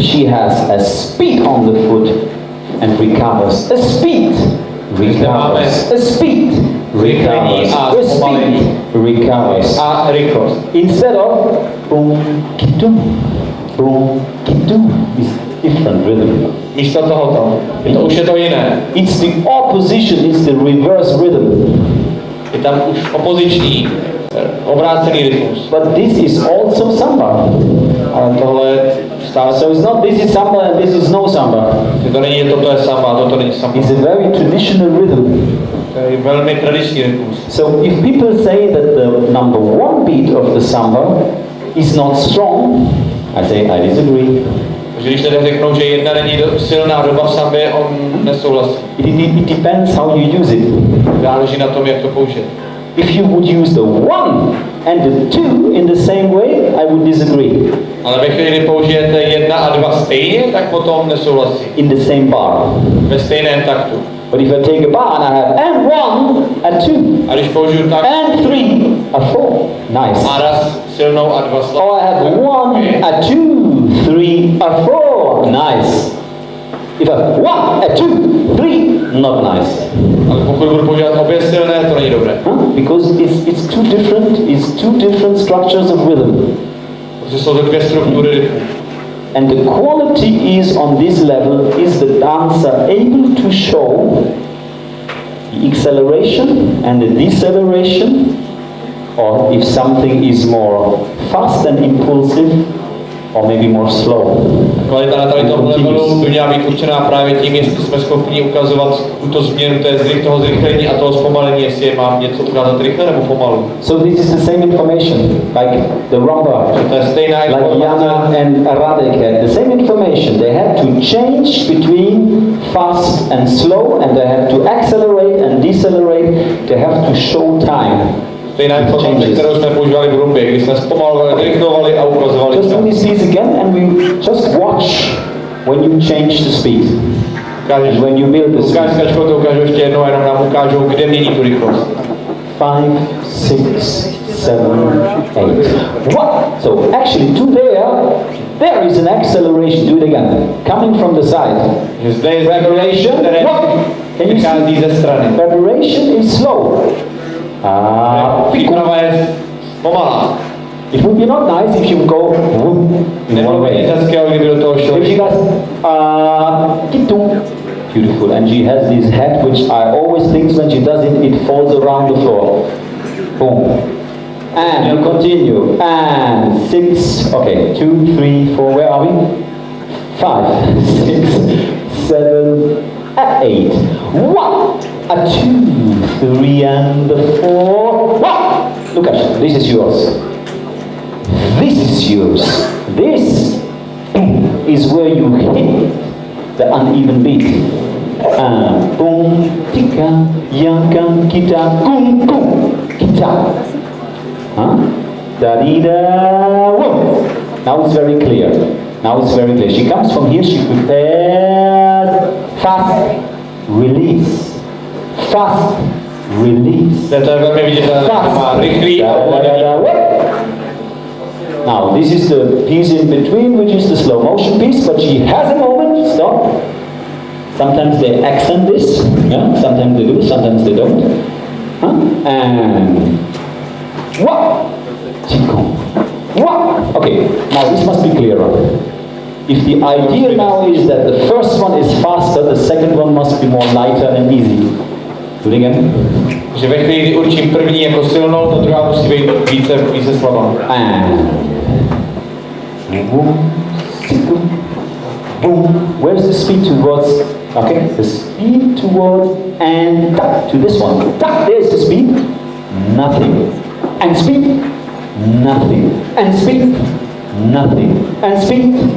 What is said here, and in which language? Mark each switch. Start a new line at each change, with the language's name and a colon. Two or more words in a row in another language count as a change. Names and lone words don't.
English: She has a speed on the foot and recovers. A speed recovers. A speed recovers. A speed recovers.
Czech: A rychlost.
English: Instead of boom, ki-dum, is different rhythm.
Czech: Místo tohoto. To už je to jiné.
English: It's the opposition, it's the reverse rhythm.
Czech: Je tam už opoziční, obrácený rytmus.
English: But this is also samba.
Czech: Ale tohle stále.
English: So it's not this is samba and this is no samba.
Czech: To není toto je samba, toto není samba.
English: It's a very traditional rhythm.
Czech: To je velmi tradiční rytmus.
English: So if people say that the number 1 beat of the samba is not strong, I say I disagree.
Czech: Takže když lidé řeknou, že jedna není silná doba v sambě, on nesouhlasí.
English: It depends how you use it.
Czech: Záleží na tom, jak to použít.
English: If you would use the 1 and the 2 in the same way, I would disagree.
Czech: Ale ve chvíli, kdy použijete 1 a 2 stejně, tak potom nesouhlasí.
English: In the same bar.
Czech: Ve stejném taktu.
English: But if I take a bar and I have and 1 and 2
Czech: a když použiju tak
English: and 3 and 4, nice.
Czech: A raz silnou a 2 slabou.
English: Oh, I have 1 and 2, 3 and 4, nice. If I have 1 and 2, 3, not nice.
Czech: Ale pokud budu používat obě silné, to není dobré.
English: Because it's two different structures of rhythm.
Czech: Protože jsou to dvě struktury rytmu.
English: And the quality is on this level is the dancer able to show the acceleration and the deceleration, or if something is more fast and impulsive, or maybe more slow.
Czech: Kvalita na tady tomhle levelu by měla být určená právě tím, jestli jsme schopni ukazovat tuto změnu toho zrychlení a toho zpomalení, jestli mám něco ukázat rychle nebo pomalu.
English: So this is the same information, like the rumba,
Czech: to je stejná
English: like Jana and Radek had the same information. They had to change between fast and slow, and they have to accelerate and decelerate. They have to show time.
Czech: Stejná informace, kterou jsme používali v rumbě, kdy jsme zpomalovali, zrychlovali a ukazovali.
English: Just do this piece again and we just watch when you change the speed. And when you build the speed.
Czech: Ukážkačkou to ukážu ještě jednou, jenom nám ukážou, kde mění tu rychlost.
English: 5, 6, 7, 8. What? So actually there is an acceleration. Do it again. Coming from the side.
Czech: Že zde je acceleration, které vychází ze strany.
English: Vibration is slow.
Czech: Příprava je pomalá.
English: It would be not nice if you go in one way. If she goes, beautiful, and she has this head which I always think when she does it, it falls around the floor. Boom. And you continue. And 6, okay, 2, 3, 4, where are we? 5, 6, 7, 8. 1, 2, 3, and 4. 1. Lukasz, this is yours. This is yours. This is where you hit the uneven beat. Boom, tika, yankan, kita, kum, kum, kita. Da-dee-da, whoom. Now it's very clear. She comes from here, she prepares. Fast, release. Fast, release. Fast, rychlý. Now, this is the piece in between, which is the slow motion piece, but she has a moment, stop. Sometimes they accent this, yeah? Sometimes they do, and what? Qigong. What? Okay, now this must be clearer. If the idea now is that the first one is faster, the second one must be more lighter and easy. Do it again.
Czech: Že ve chvíli, kdy určím první jako silnou, ta druhá musí být více slabá.
English: And boom, boom. Where's the speed towards? Okay, the speed towards and tap to this one. Tap, there's the speed. Nothing. And speed. Nothing. And speed. Nothing. And speed.